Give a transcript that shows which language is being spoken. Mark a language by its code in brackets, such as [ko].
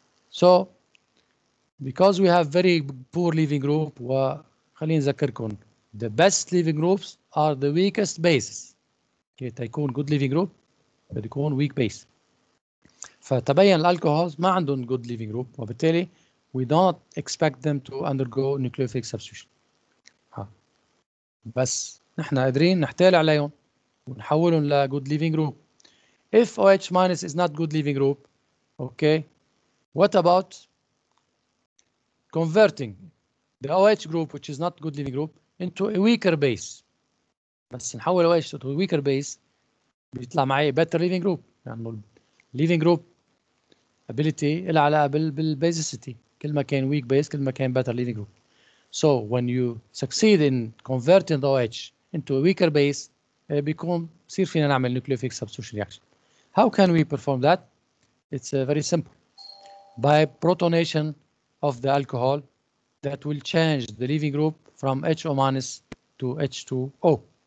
[en] So because we have very poor leaving group, [ar] وخليني أذكركم, [en] the best leaving groups are the weakest bases. [ar] تيكون [en] good leaving group [ar] بده يكون [en] weak base. [ar] فتبين الالكوهولز ما عندهم [en] good leaving group, [ar] وبالتالي [en] we don't expect them to undergo nucleophilic substitution. بس نحن قادرين نحتال عليهم ونحولهم ل good leaving group. If OH minus is not good leaving group, okay, what about converting the OH group, which is not good leaving group, into a weaker base? [ar] بس نحول [en] OH to a weaker base [ar] بيطلع معي [en] better leaving group. [ar] يعني [en] leaving group ability [ar] إلها علاقة بالbasicity. كل ما كان [en] weak base [ar] كل ما كان [en] better leaving group. So when you succeed in converting the OH into a weaker base, [ar] بيكون بصير فينا نعمل [en] nucleophilic substitution reaction. How can we perform that? It's very simple. By protonation of the alcohol that will change the leaving group from HO minus to H2O.